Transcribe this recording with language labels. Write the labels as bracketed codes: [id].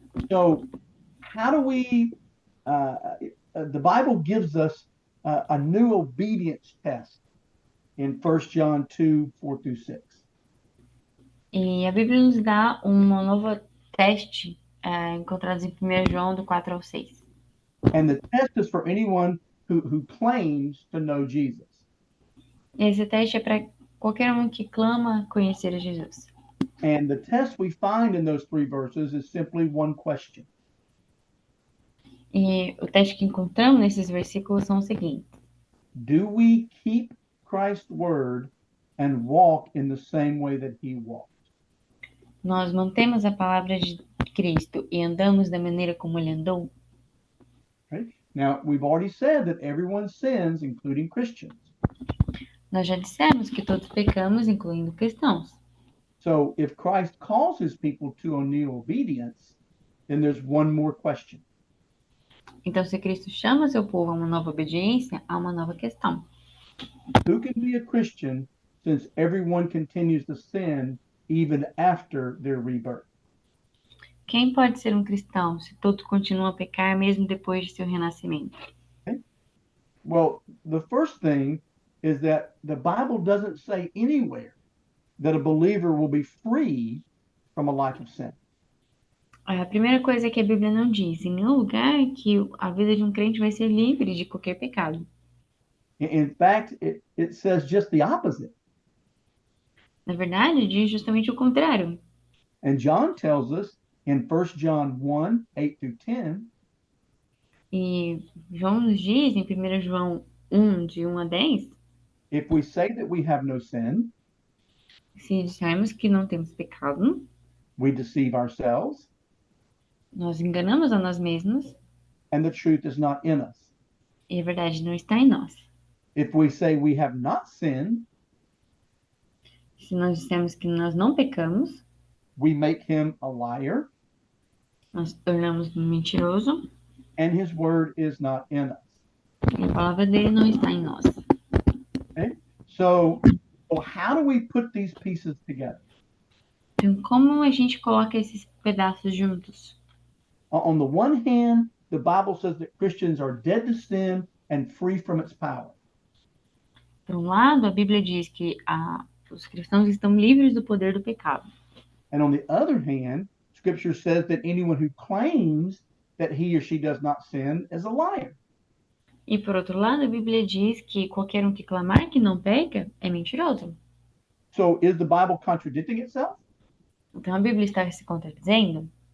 [en] So, how do we, the Bible gives us a new obedience test in 1 John 2, 4 through 6. [pt] E a Bíblia nos dá uma nova teste encontrados em 1 João do 4 ao 6. [en] And the test is for anyone who claims to know Jesus. [pt] E esse teste é para qualquer um que clama conhecer a Jesus. [en] And the test we find in those three verses is simply one question. [pt] E o teste que encontramos nesses versículos são os seguintes: [en] Do we keep Christ's word and walk in the same way that he walked? [pt] nós mantemos a palavra de Cristo e andamos da maneira como ele andou? [en] Right? Now, we've already said that everyone sins, including Christians. [pt] Nós já dissemos que todos pecamos, incluindo cristãos. [en] So if Christ calls his people to a new obedience, then there's one more question. [pt] Então, se Cristo chama seu povo a uma nova obediência, há uma nova questão. [en] Who can be a Christian since everyone continues to sin even after their rebirth? [pt] Quem pode ser um cristão se todos continuam a pecar mesmo depois de seu renascimento? [en] Well, the first thing is that the Bible doesn't say anywhere that a believer will be free from a life of sin. [pt] A primeira coisa que a Bíblia não diz em nenhum lugar é que a vida de um crente vai ser livre de qualquer pecado. [en] In fact, it says just the opposite. [pt] Na verdade, diz justamente o contrário. [en] And John tells us in 1 John 1, 8 through 10, [pt] E João nos diz em 1 João 1, de 1 a 10, [en] if we say that we have no sin, [pt] se dissermos que não temos pecado, [en] we deceive ourselves, [pt] nós enganamos a nós mesmos [en] and the truth is not in us. [pt] e a verdade não está em nós. [en] If we say we have not sinned, [pt] Se nós dissermos que nós não pecamos, [en] we make him a liar, [pt] nós tornamos um mentiroso [en] and his word is not in us. [pt] e a palavra dele não está em nós. [en] Okay? So So how do we put these pieces together? [pt] Então, como a gente coloca esses pedaços juntos? [en] On the one hand, the Bible says that Christians are dead to sin and free from its power. [pt] Por um lado, a Bíblia diz que os cristãos estão livres do poder do pecado. [en] And on the other hand, Scripture says that anyone who claims that he or she does not sin is a liar. [pt] E por outro lado, a Bíblia diz que qualquer um que clamar que não peca é mentiroso. [en] So is the Bible contradicting itself? [pt] Então a Bíblia está se contradizendo?